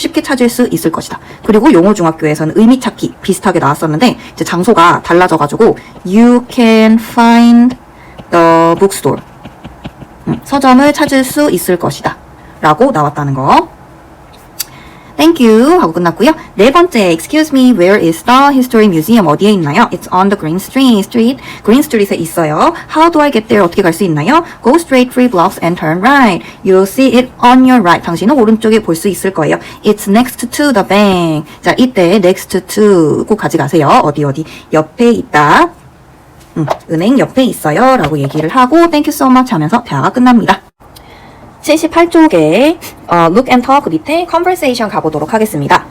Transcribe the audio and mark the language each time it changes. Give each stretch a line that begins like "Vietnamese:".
Korean: 쉽게 찾을 수 있을 것이다. 그리고 용호중학교에서는 의미 찾기 비슷하게 나왔었는데 이제 장소가 달라져가지고
English: you can find the bookstore
Korean: 서점을 찾을 수 있을 것이다 라고 나왔다는 거. Thank you 하고 끝났고요.
English: 네 번째, excuse me, where is the history museum?
Korean: 어디에 있나요?
English: It's on the Green Street.
Korean: Green Street에 있어요.
English: How do I get there?
Korean: 어떻게 갈 수 있나요?
English: Go straight 3 blocks and turn right. You'll see it on your right.
Korean: 당신은 오른쪽에 볼 수 있을 거예요.
English: It's next to the bank.
Korean: 자, 이때 next to 꼭 가져가세요. 어디 옆에 있다. 은행 옆에 있어요. 라고 얘기를 하고
English: thank you so much
Korean: 하면서 대화가 끝납니다. 78쪽에 look and talk 밑에 conversation 가보도록 하겠습니다.